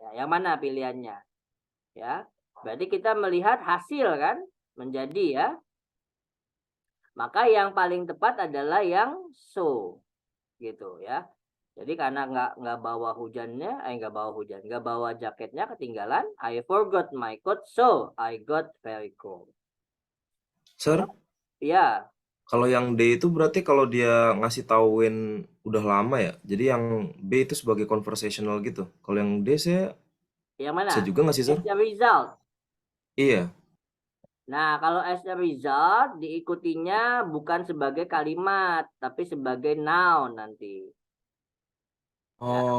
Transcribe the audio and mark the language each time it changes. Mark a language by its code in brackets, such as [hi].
[id] Ya, yang mana pilihannya? Ya, berarti kita melihat hasil kan, menjadi ya. Maka yang paling tepat adalah yang so, gitu ya. Jadi karena nggak bawa hujannya, nggak bawa jaketnya ketinggalan. [en] I forgot my coat, so I got very cold. Sir, Ya, [id] kalau yang D itu berarti kalau dia ngasih tauin udah lama ya. Jadi yang B itu sebagai conversational gitu. Kalau yang D saya yang bisa mana? juga nggak sih, Sir? [en] As a result. [id] Iya. Nah, kalau as a result diikutinya bukan sebagai kalimat, tapi sebagai noun nanti. Ya,